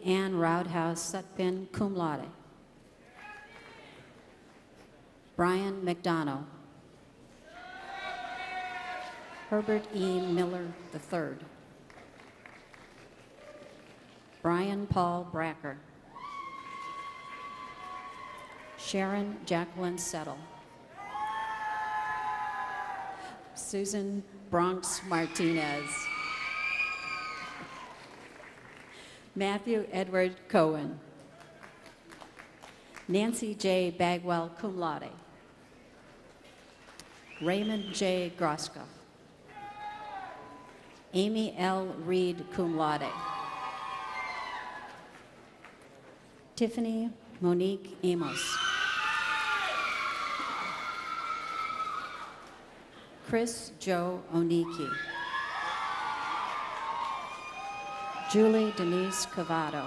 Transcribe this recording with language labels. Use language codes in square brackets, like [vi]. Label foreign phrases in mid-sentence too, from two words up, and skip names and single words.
[en] Ann Roudhouse Sutphin, [la] cum laude. [en] Brian McDonough. Herbert E. Miller III. Brian Paul Bracker. Sharon Jacqueline Settle. Susan Bronx Martinez. Matthew Edward Cohen. Nancy J. Bagwell, [la] cum laude. [en] Raymond J. Groska. Amy L. Reed, [la] cum laude. [en] Tiffany Monique Amos. Chris Joe Oniki. Julie Denise Cavato.